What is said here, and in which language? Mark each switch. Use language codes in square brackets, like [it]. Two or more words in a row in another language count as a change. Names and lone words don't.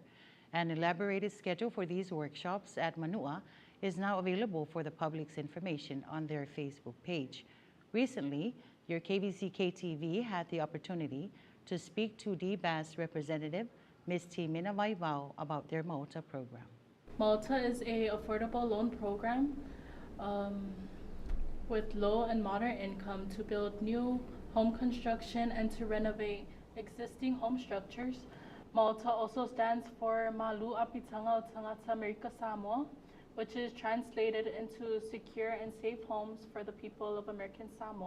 [en] An elaborated schedule for these workshops at Manua is now available for the public's information on their Facebook page. Recently, your KVZK TV had the opportunity to speak to DBAS representative, Ms. Timina Vaivao, about their Maota program. Maota is a affordable loan program with low and moderate income to build new home construction and to renovate existing home structures. Maota also stands for Malu Apitanga o Tangata America Samoa, which is translated into secure and safe homes for the people of American Samoa.